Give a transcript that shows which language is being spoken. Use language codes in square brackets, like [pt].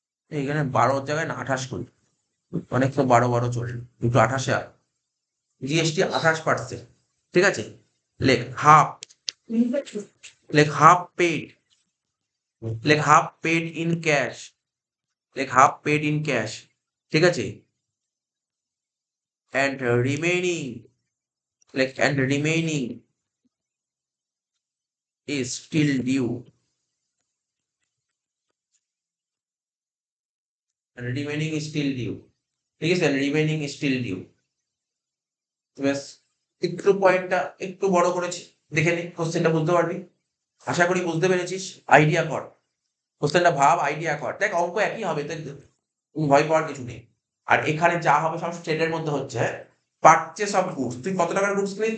[bn] এইখানে 12 জায়গায় না 28 করি, অনেক তো 12 চলবে, দুটো 28-এ আর জিএসটি 28%। ঠিক আছে, লেখ হাফ, লেখ হাফ পেড, লেখ [en] half paid in cash, [bn] লেখ হাফ পেড ইন ক্যাশ। ঠিক আছে, [en] and remaining, like and remaining is still due, and remaining is still due। [bn] ঠিক আছে, [en] remaining is still due। [bn] ব্যাস, একটু পয়েন্টটা একটু বড় করেছি, দেখে নি কোশ্চেনটা বুঝতে পারবি। আশা করি বুঝতে পেরেছিস। আইডিয়া কর কোশ্চেনটা, ভাব, আইডিয়া কর, দেখ অঙ্ক একই হবে, দেখ ভয় পাওয়ার কিছু নেই। আর এখানে যা হবে সব স্টেটের মধ্যে হচ্ছে। পারচেস অফ গুডস, তুই কত টাকার গুডস কিনলি?